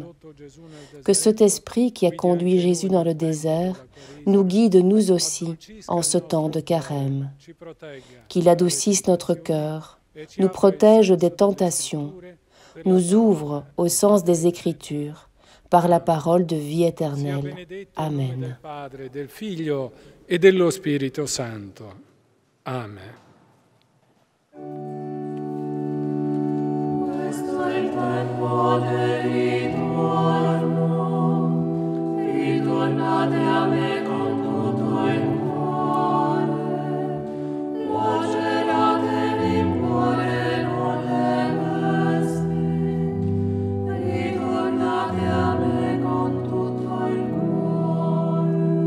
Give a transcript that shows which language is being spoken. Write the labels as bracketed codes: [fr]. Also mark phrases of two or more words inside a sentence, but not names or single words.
[fr] Que cet esprit qui a conduit Jésus dans le désert nous guide nous aussi en ce temps de carême. Qu'il adoucisse notre cœur, nous protège des tentations, nous ouvre au sens des Écritures, par la parole de vie éternelle. Amen. [it] Del Figlio e dello Spirito Santo. Amen. Questo è il tempo del ritorno, ritornate a me con tutto il cuore, lacerate l'impuore non le vesti, ritornate a me con tutto il cuore.